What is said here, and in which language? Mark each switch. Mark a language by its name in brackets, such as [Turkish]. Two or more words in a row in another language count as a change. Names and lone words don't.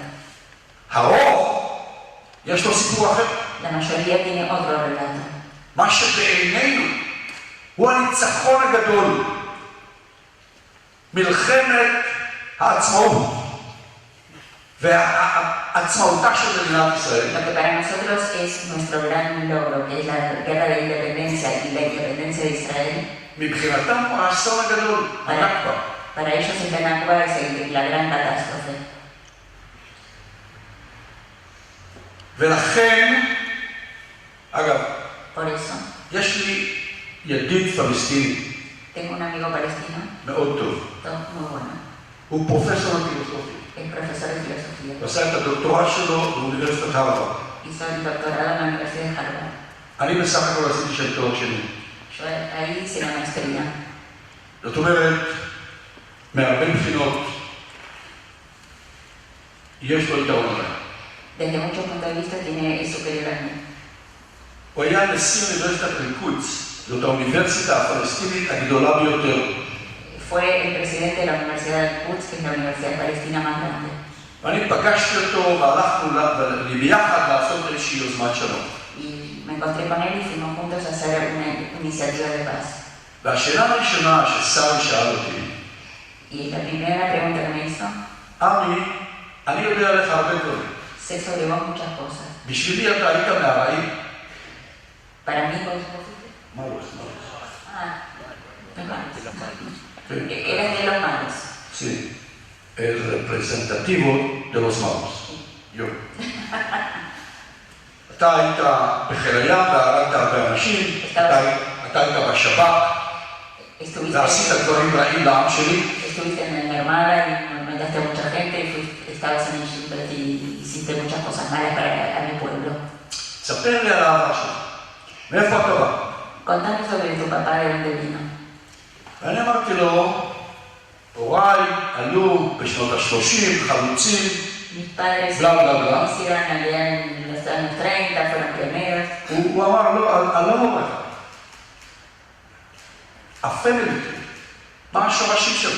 [Hebrew] הרוב, יש לו סיפור אחר. [Spanish] La mayoría tiene otro relato. [Hebrew] מה שבעינינו הוא הניצחון הגדול. מלחמת העצמאות והעצמאותה של מדינת ישראל. [Spanish] Lo que para nosotros es nuestro gran logro, que es la guerra de independencia y la independencia de Israel. [Hebrew] מבחינתם הוא האסון הגדול, הנכבה. [Spanish] Para ellos el Nakba es la gran catástrofe. [Hebrew] ולכן, אגב, [Spanish] Por eso, [Hebrew] יש לי ידיד פלסטיני [Spanish] tengo un amigo palestino, [Hebrew] מאוד טוב. [Spanish] muy bueno, [Hebrew] הוא פרופסור לפילוסופיה. [Spanish] es profesor de filosofía. [Hebrew] הוא עשה את הדוקטורט שלו באוניברסיטת הרווארד. [Spanish] Hizo el doctorado en la Universidad de Harvard. [Hebrew] אני בסך הכל עשיתי שם תואר שני. [Spanish] Yo ahí hice la maestría. [Hebrew] זאת אומרת, מהרבה בחינות, יש לו יתרון עליי. [Spanish] Desde muchos puntos de vista es superior a mí. [Hebrew] הוא היה נשיא אוניברסיטת אל-קודס, זאת האוניברסיטה הפלסטינית הגדולה ביותר. [Spanish] Fue el presidente de la Universidad del Quds, que es la universidad palestina más grande. [Hebrew] ואני פגשתי אותו והלכנו ביחד לעשות איזושהי יוזמת שלום. [Spanish] Y me encontré con él y fuimos juntos a hacer una iniciativa de paz. [Hebrew] והשאלה הראשונה שסארי שאל אותי, [Spanish] Y la primera pregunta que me hizo, [Hebrew] עמי, אני יודע עליך הרבה דברים. [Spanish] sé sobre vos muchas cosas. [Hebrew] בשבילי אתה היית מהרעים. [Spanish] Para mí, ¿cuál es tu posición? מלוס. Ah, los malos. [Hebrew] כן. [Spanish] Eres de los malos. Sí, el representativo de los malos. yo. [Hebrew] אתה היית בחיל הים, והרגת הרבה אנשים, אתה היית בשב"כ, ועשית דברים רעים לעם שלי. [Spanish] Estuviste en la Armada y mataste a mucha gente y estabas en el Gilbert y hiciste muchas cosas malas para mi pueblo. [Hebrew] ספר לי על העבר שלך. מאיפה אתה בא? [Spanish] Contame sobre tu papá, de dónde vino. [Hebrew] ואני אמרתי לו, הוריי עלו בשנות ה-30, חלוצים, [Spanish] Mis padres bla bla bla. hicieron allá en los años 30, fueron pioneros. [Hebrew] הוא אמר, לא, אני לא אומר לך. הפמילי, מה השורשים שלך?